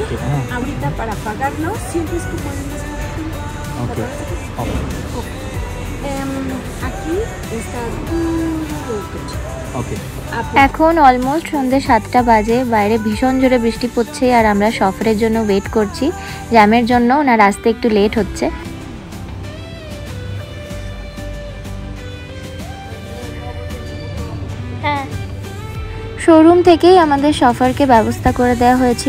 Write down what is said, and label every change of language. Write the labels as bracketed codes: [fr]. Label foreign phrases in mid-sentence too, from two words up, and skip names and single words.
[es] Ajá. Ahorita para apagarlo, siempre es como en esa ventila. Okay. Aquí está Okay. [bn] এখন অলমোস্ট সন্ধ্যে 7টা বাজে, বাইরে ভীষণ জোরে বৃষ্টি পড়ছে আর আমরা সফরের জন্য ওয়েট করছি। জ্যামের জন্য ওনার আসতে একটু লেট হচ্ছে। শোরুম থেকেই আমাদের সফরকে ব্যবস্থা করে দেওয়া হয়েছিল।